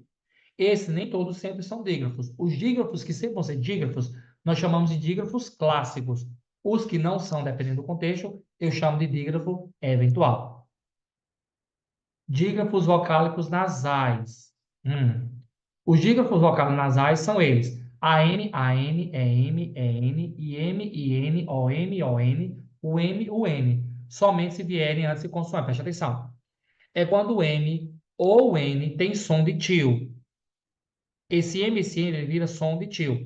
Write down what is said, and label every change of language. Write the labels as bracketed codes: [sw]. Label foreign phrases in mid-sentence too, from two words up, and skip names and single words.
[pt] Esses nem todos sempre são dígrafos. Os dígrafos que sempre vão ser dígrafos, nós chamamos de dígrafos clássicos. Os que não são, dependendo do contexto, eu chamo de dígrafo eventual. Dígrafos vocálicos nasais. Os dígrafos vocálicos nasais são eles: AN, AN, EM, EN, IM, IN, OM, ON, UM, UN. Somente se vierem antes de consoante. Preste atenção. É quando o M ou o N tem som de tio. Esse M, esse N, ele vira som de tio.